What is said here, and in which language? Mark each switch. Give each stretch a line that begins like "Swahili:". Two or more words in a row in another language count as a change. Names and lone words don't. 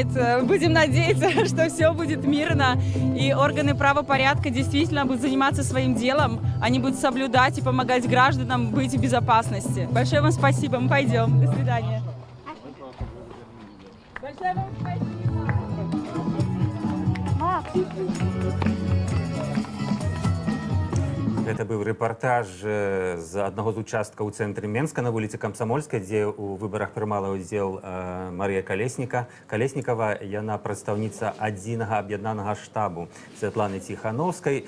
Russian: Будем надеяться, что все будет мирно. И органы правопорядка действительно будут заниматься своим делом. Они будут соблюдать и помогать гражданам быть в безопасности. Большое вам спасибо. Мы пойдем. До свидания. Большое вам спасибо.
Belarusian: Гэта быў рэпартаж з аднаго з участкаў у цэнтры Менска на вуліцы Камсамольскай, дзе ў выбарах прымала ўдзел Марія Калеснікава. Яна прадстаўніца адзінага аб'яднанага штабу Святланы Ціхановскай.